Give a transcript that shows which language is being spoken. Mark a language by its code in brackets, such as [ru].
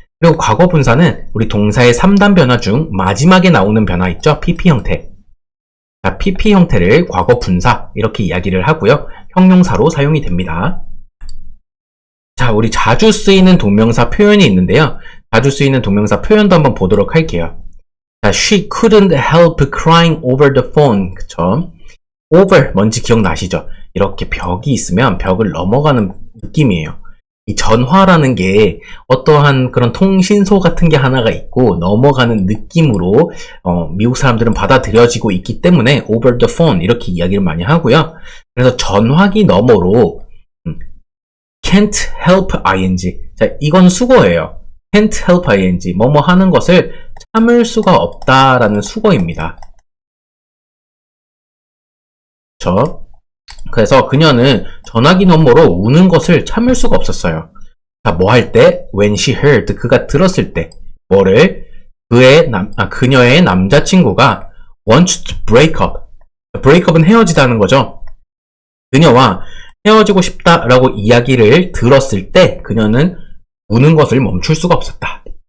[ko] 그리고 과거 분사는 우리 동사의 3단 변화 중 마지막에 나오는 변화 있죠? PP 형태. 자, PP 형태를 과거 분사 이렇게 이야기를 하고요. 형용사로 사용이 됩니다. 자, 우리 자주 쓰이는 동명사 표현이 있는데요. 자주 쓰이는 동명사 표현도 한번 보도록 할게요. [en] 자, she couldn't help crying over the phone. [ko] 그쵸? over, 뭔지 기억나시죠? 이렇게 벽이 있으면 벽을 넘어가는 느낌이에요. 이 전화라는 게 어떠한 그런 통신소 같은 게 하나가 있고 넘어가는 느낌으로 미국 사람들은 받아들여지고 있기 때문에 [en] over the phone [ko] 이렇게 이야기를 많이 하고요. 그래서 전화기 너머로 [en] can't help ing. [ko] 자, 이건 수거예요. [en] can't help ing. [ko] 뭐뭐 하는 것을 참을 수가 없다라는 수거입니다. 그래서 그녀는 전화기 너머로 우는 것을 참을 수가 없었어요. 자, 뭐 할 때? [en] When she heard. [ko] 그가 들었을 때. 뭐를? 그녀의 남자친구가 [en] wants to break up. break up [ko] 은 헤어지다는 거죠. 그녀와 헤어지고 싶다라고 이야기를 들었을 때 그녀는 우는 것을 멈출 수가 없었다.